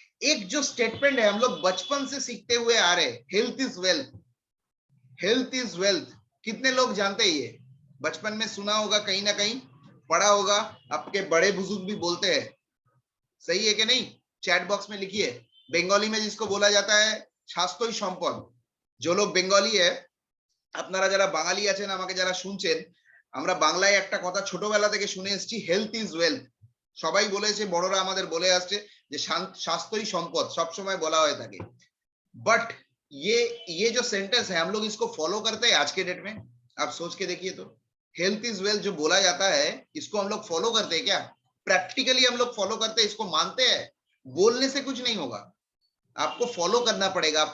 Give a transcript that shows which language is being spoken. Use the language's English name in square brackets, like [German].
[Hindi] एक जो स्टेटमेंट है हम लोग बचपन से सीखते हुए आ रहे हैं, health is wealth, health is wealth, कितने लोग जानते हैं ये, बचपन में सुना होगा, कहीं ना कहीं पढ़ा होगा, आपके बड़े बुजुर्ग भी बोलते हैं, सही है कि नहीं, चैट बॉक्स में लिखिए। बंगाली में जिसको बोला जाता है [Bangla] স্বাস্থ্যই সম্পদ, [Hindi] जो लोग [Bangla] বেঙ্গলি है আপনারা যারা বাঙালি আছেন আমাকে যারা শুনছেন, আমরা বাংলায় একটা কথা ছোটবেলা থেকে শুনে এসেছি, হেলথ ইজ ওয়েলথ, সবাই বলেছে, বড়রা আমাদের বলে আসছে যে স্বাস্থ্যই সম্পদ, সব সময় বলা হয়ে থাকে। [Hindi] बट ये जो सेंटेंस है हम लोग इसको फॉलो करते हैं आज के डेट में, आप सोच के देखिए तो, हेल्थ इज वेल्थ जो बोला जाता है इसको हम लोग फॉलो करते हैं क्या, प्रैक्टिकली हम लोग फॉलो करते हैं, इसको मानते हैं, बोलने से कुछ नहीं होगा, आपको फॉलो करना पड़ेगा।